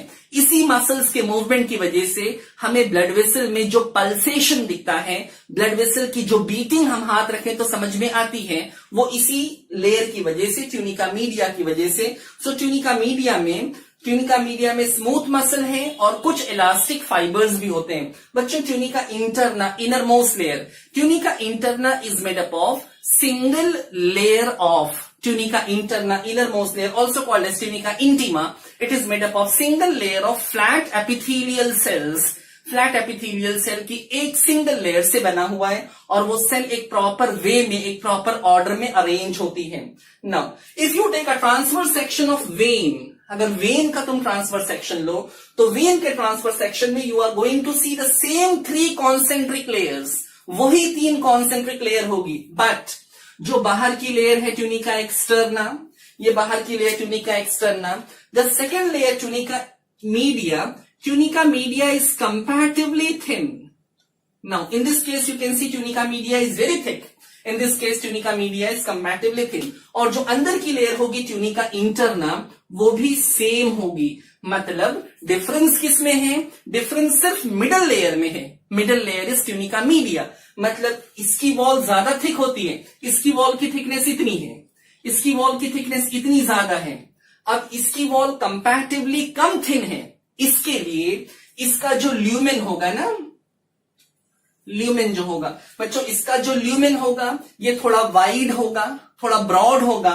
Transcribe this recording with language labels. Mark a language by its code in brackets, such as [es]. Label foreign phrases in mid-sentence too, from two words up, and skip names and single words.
[hi] इसी मसल्स के मूवमेंट की वजह से हमें [en] blood vessel [hi] में जो पल्सेशन दिखता है, [en] blood vessel [hi] की जो बीटिंग हम हाथ रखें तो समझ में आती है, वो इसी लेयर की वजह से, [en] tunica media [hi] की वजह से। [en] so tunica media [hi] में [en] smooth muscle [hi] है और कुछ [en] elastic fibers [hi] भी होते हैं। [en] बच्चों tunica interna, inner most layer, tunica interna is made up of single layer of tunica interna, innermost layer, also called as tunica intima. It is made up of single layer of flat epithelial cells. flat epithelial cell [hi] की एक [en] single layer [hi] से बना हुआ है और वो सेल एक [en] proper way [hi] में, एक [en] proper order [hi] में अरेंज होती है। [en] now if you take a transfer section of vein, [hi] अगर वेन का तुम [en] transfer section [hi] लो तो वेन के [en] transfer section में you are going to see the same 3 concentric layers, वही 3 concentric layer होगी। बट [hi] जो बाहर की लेयर है [en] tunica externa, [hi] ये बाहर की लेयर [en] tunica externa, the second layer tunica media tunica media is comparatively thin. Now, in this case, you can see tunica media is very thick. In this case, tunica media is comparatively thin. [hi] और जो अंदर की लेयर होगी [en] tunica interna, [hi] वो भी सेम होगी. मतलब डिफरेंस किस में है? डिफरेंस सिर्फ [en] middle layer [hi] में है. [en] middle layer is tunica media. [hi] मतलब इसकी वॉल ज्यादा थिक होती है, इसकी वॉल की थिकनेस इतनी है, इसकी वॉल की थिकनेस इतनी ज्यादा है. अब इसकी वॉल कंपैरेटिवली कम थिन है. इसके लिए इसका जो ल्यूमेन होगा ना, ल्यूमेन जो होगा बच्चों, इसका जो ल्यूमेन होगा ये थोड़ा वाइड होगा, थोड़ा ब्रॉड होगा.